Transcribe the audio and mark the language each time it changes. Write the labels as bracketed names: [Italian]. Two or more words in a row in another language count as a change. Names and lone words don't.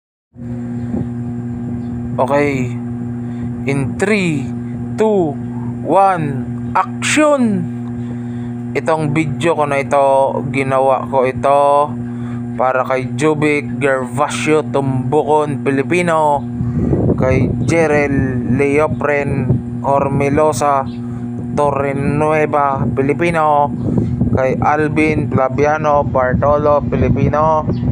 [English] Okay. In 3, 2, 1, action! [Filipino] Itong video ko na ito, ginawa ko ito para kay Jovic Gervasio Tumbukon, Pilipino, kay Jerel Leopren Ormelosa Torrenueva, Pilipino, kay Alvin Flaviano Bartolo, Pilipino,